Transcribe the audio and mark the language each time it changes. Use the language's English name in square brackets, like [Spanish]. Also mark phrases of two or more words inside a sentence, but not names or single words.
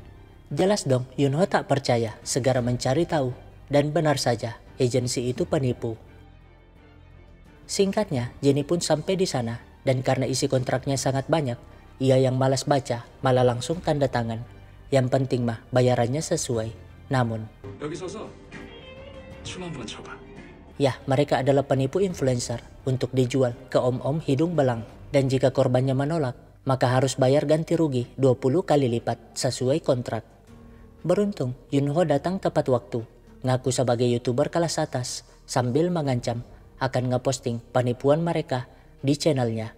[Indonesian] Jelas dong Yunho tak percaya, segera mencari tahu. Dan benar saja, agensi itu penipu. Singkatnya, Jenny pun sampai di sana. Dan karena isi kontraknya sangat banyak, ia yang malas baca malah langsung tanda tangan. Yang penting mah bayarannya sesuai. Namun, [Korean] 여기 서서 춤 한번 춰봐. [Indonesian] ya mereka adalah penipu influencer untuk dijual ke om-om hidung belang. Dan jika korbannya menolak, maka harus bayar ganti rugi 20 kali lipat sesuai kontrak. Beruntung, Yunho datang tepat waktu, ngaku sebagai YouTuber kelas atas, sambil mengancam akan ngeposting penipuan mereka di channelnya.